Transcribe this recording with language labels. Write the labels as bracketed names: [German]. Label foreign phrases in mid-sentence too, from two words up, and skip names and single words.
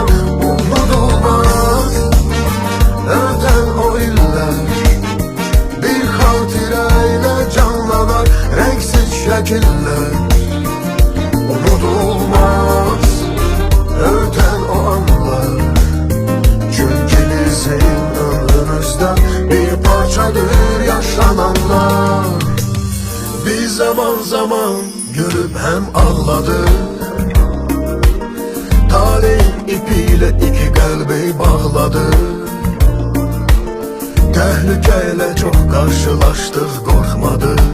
[Azerbaijani] Unudulmaz ötən o illər bir xatirə ilə canlanar rəngsiz şəkillər. Unudulmaz ötən o anlar. Çünki bizim ömrümüzdən bir parçadır yaşananlar. [Turkish] zaman zaman gülüp hem ağladı. Talehin ipiyle iki kalbi bağladı. Tehlikeyle çok karşılaştık, korkmadı.